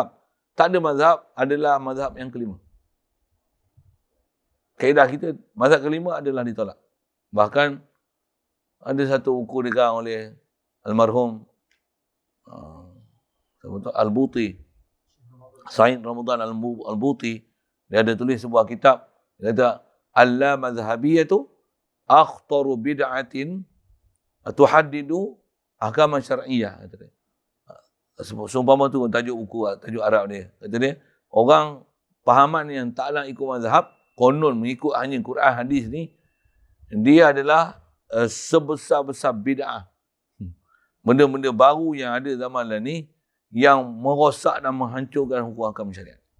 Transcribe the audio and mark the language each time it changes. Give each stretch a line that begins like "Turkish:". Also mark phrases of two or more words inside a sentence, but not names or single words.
Malay: Tak ada mazhab adalah mazhab yang kelima. Kaedah kita, mazhab kelima adalah ditolak. Bahkan ada satu buku dikarang oleh almarhum Al-Buti, Said Ramadan Al-Buti. Dia ada tulis sebuah kitab. Dia kata,
Arabic: اللامذهبية أخطر بدعة تهدد أحكام شرعية.
Malay: Seumpama tu tajuk buku, tajuk Arab dia. Kata dia, orang pahaman yang tak nak ikut mazhab, konon mengikut hanya Quran hadis ni, dia adalah sebesar-besar bid'ah. Benda-benda baru yang ada zaman lah ni, yang merosak dan menghancurkan hukum hakam syariat.